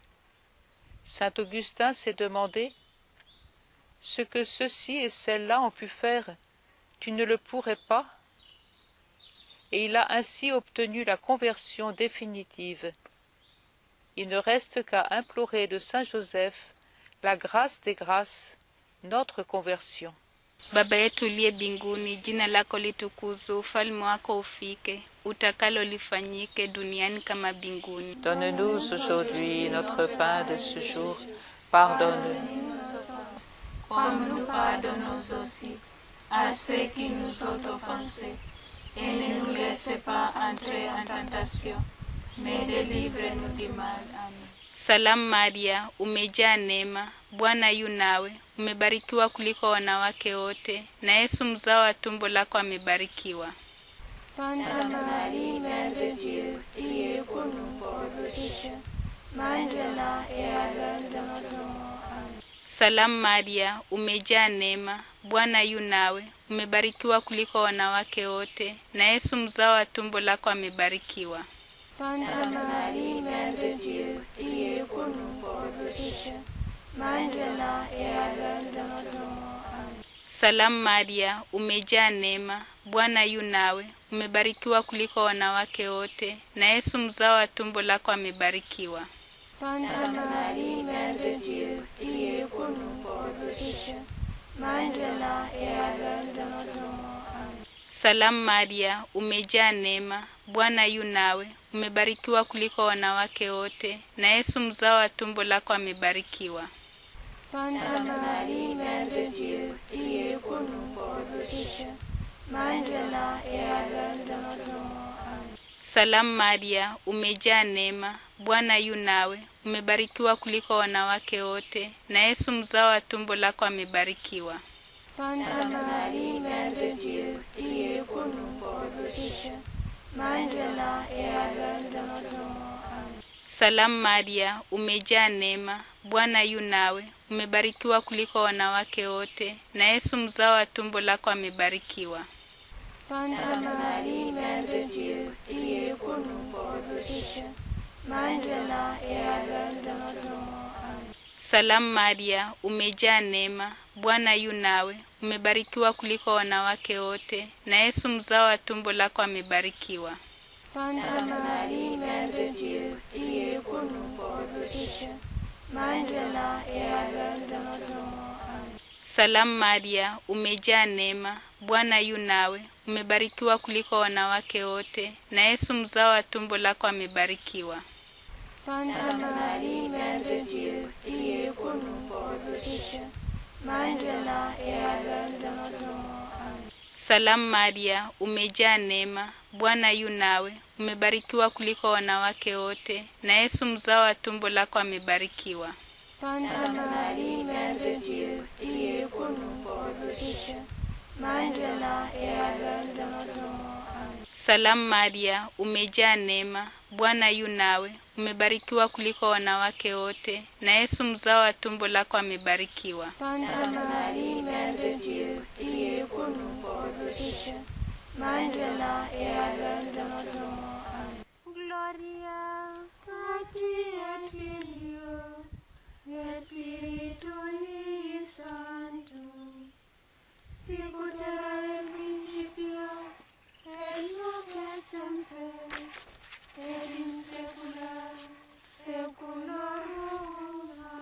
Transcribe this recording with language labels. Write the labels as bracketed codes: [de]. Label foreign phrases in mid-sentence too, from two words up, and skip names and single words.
[fr] Saint Augustin s'est demandé : ce que ceux-ci et celles-là ont pu faire, tu ne le pourrais pas ? Et il a ainsi obtenu la conversion définitive. Il ne reste qu'à implorer de Saint Joseph la grâce des grâces, notre conversion. [sw] Baba yetu uliye mbinguni, jina lako litukuzwe, ufalme wako ufike, utakalo lifanyike duniani kama mbinguni. [fr] Donne-nous aujourd'hui notre pain de ce jour. Pardonne-nous nos offenses, comme nous pardonnons aussi à ceux qui nous ont offensés. Et ne nous laisse pas entrer en tentation, mais délivre-nous du mal. Amen. [sw] Salamu Maria, umejaa neema, Bwana yu nawe, umebarikiwa kuliko wanawake wote, na Yesu mzao wa tumbo lako amebarikiwa. [fr] Sainte Marie, Mère de Dieu, priez pour nous pauvres pécheurs, maintenant et à l'heure de notre mort. Amen. [sw] Salamu Maria, umejaa neema, Bwana yu nawe, umebarikiwa kuliko wanawake wote, na Yesu mzao wa tumbo lako amebarikiwa. [fr] Sainte Marie, Mère de Dieu, priez pour nous pauvres pécheurs, maintenant et à l'heure de notre mort. Amen. [sw] Salamu Maria, umejaa neema, Bwana yu nawe, umebarikiwa kuliko wanawake wote, na Yesu mzao wa tumbo lako amebarikiwa. [fr] Sainte Marie, Mère de Dieu, priez pour nous pauvres pécheurs, maintenant et à l'heure de notre mort. Amen. [sw] Salamu Maria, umejaa neema, Bwana yu nawe, umebarikiwa kuliko wanawake wote, na Yesu mzao wa tumbo lako amebarikiwa. [fr] Sainte Marie, Mère de Dieu, priez pour nous pauvres pécheurs, maintenant et à l'heure de notre mort. Amen. [sw] Salamu Maria, umejaa neema, Bwana yu nawe, umebarikiwa kuliko wanawake wote, na Yesu mzao wa tumbo lako amebarikiwa. [fr] Sainte Marie, Mère de Dieu, priez pour nous pauvres pécheurs, maintenant et à l'heure de notre mort. Amen. [sw] Salamu Maria, umejaa neema, Bwana yu nawe, umebarikiwa kuliko wanawake wote, na Yesu mzao wa tumbo lako amebarikiwa. [fr] Sainte Marie, Mère de Dieu, priez pour nous pauvres pécheurs, maintenant et à l'heure de notre mort. Amen. [sw] Salamu Maria, umejaa neema, Bwana yu nawe, umebarikiwa kuliko wanawake wote, na Yesu mzao wa tumbo lako amebarikiwa. [fr] Sainte Marie, Mère de Dieu, priez pour nous pauvres pécheurs, maintenant et à l'heure de notre mort. Amen. [sw] Salamu Maria, umejaa neema, Bwana yu nawe, umebarikiwa kuliko wanawake wote, na Yesu mzao wa tumbo lako amebarikiwa. [fr] Sainte Marie, Mère de Dieu, priez pour nous pauvres pécheurs, maintenant et à l'heure de notre mort. Amen. [sw] Salamu Maria, umejaa neema, Bwana yu nawe, umebarikiwa kuliko wanawake wote, na Yesu mzao wa tumbo lako amebarikiwa. [fr] Sainte Marie, Mère de Dieu, priez pour nous pauvres pécheurs, maintenant et à l'heure de notre mort. Amen. [sw] Salamu Maria, umejaa neema, Bwana yu nawe, umebarikiwa kuliko wanawake wote, na Yesu mzao wa tumbo lako amebarikiwa. [fr] Sainte Marie, Mère de Dieu, priez pour nous pauvres pécheurs, maintenant et à l'heure de notre mort. Amen. [la] Gloria Patri et Filio et Spiritui Sancto, sicut erat in principio et nunc et semper et in saecula saeculorum.